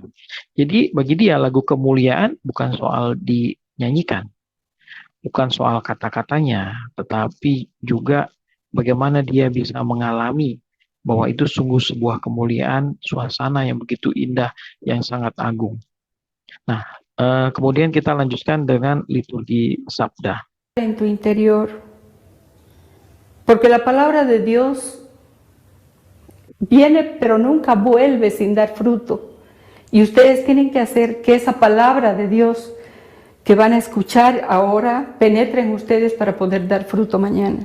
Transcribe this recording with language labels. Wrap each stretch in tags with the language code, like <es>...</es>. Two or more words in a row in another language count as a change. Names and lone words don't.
<id>Jadi bagi dia lagu kemuliaan bukan soal dinyanyikan, bukan soal kata-katanya, tetapi juga bagaimana dia bisa mengalami bahwa itu sungguh sebuah kemuliaan, suasana yang begitu indah, yang sangat agung. Nah, kemudian kita lanjutkan dengan liturgi Sabda.</id> <es>En tu interior, porque la palabra de Dios viene pero nunca vuelve sin dar fruto. Y ustedes tienen que hacer que esa palabra de Dios que van a escuchar ahora penetre en ustedes para poder dar fruto mañana.</es>